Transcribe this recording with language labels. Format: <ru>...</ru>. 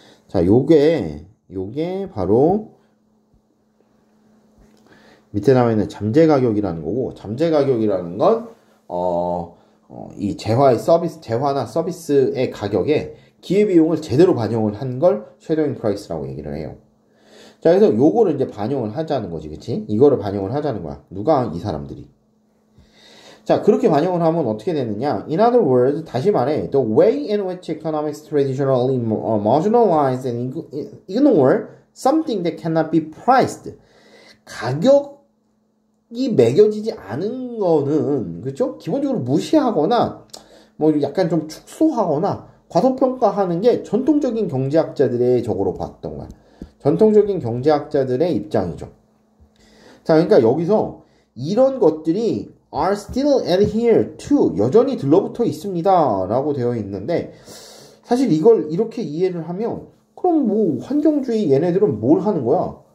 <ko>자, 요게 바로 밑에 나와 있는 잠재 가격이라는 거고, 잠재 가격이라는 건 이 재화나 서비스의 가격에 기회비용을 제대로 반영을 한 걸 쉐도잉 프라이스라고 얘기를 해요. 자, 그래서 요거를 이제 반영을 하자는 거지, 그치? 이거를 반영을 하자는 거야. 누가? 이 사람들이. 자, 그렇게 반영을 하면 어떻게 되느냐?</ko> <en>In other words,</en> <ko>다시 말해,</ko> <en>the way in which economics traditionally marginalize and ignore something that cannot be priced.</en> <ko>가격이 매겨지지 않은 거는, 그쵸? 기본적으로 무시하거나, 뭐 약간 좀 축소하거나, 과소평가하는 게 전통적인 경제학자들의 적으로 봤던 거야. 전통적인 경제학자들의 입장이죠. 자, 그러니까 여기서 이런 것들이</ko> <en>are still adhere to</en> <ko>여전히 들러붙어 있습니다 라고 되어 있는데 사실 이걸 이렇게 이해를 하면 그럼 뭐 환경주의 얘네들은 뭘 하는 거야?</ko>